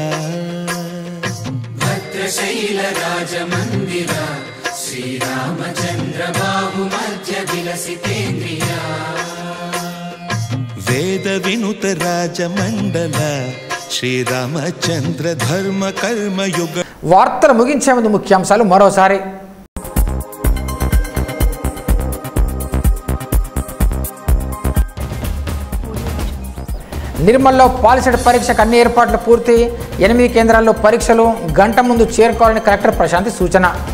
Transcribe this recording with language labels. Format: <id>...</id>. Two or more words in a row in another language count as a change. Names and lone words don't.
<sa>भद्रशैलराजमन्दिर श्रीरामचन्द्र बाहुमध्य विलसितेन्द्रिया। वेदविनुत राजमण्डल श्रीरामचन्द्र धर्म कर्मयुग।</sa> <te>వార్తలు ముగించే ముందు ముఖ్యాంశాలు మరోసారి. నిర్మల్లో పాలిసెట్ పరీక్షకు అన్ని ఏర్పాట్లు పూర్తి. 8 కేంద్రాల్లో పరీక్షలు గంట ముందు చేరుకోవాలని కలెక్టర్ ప్రశాంతి సూచన.</te>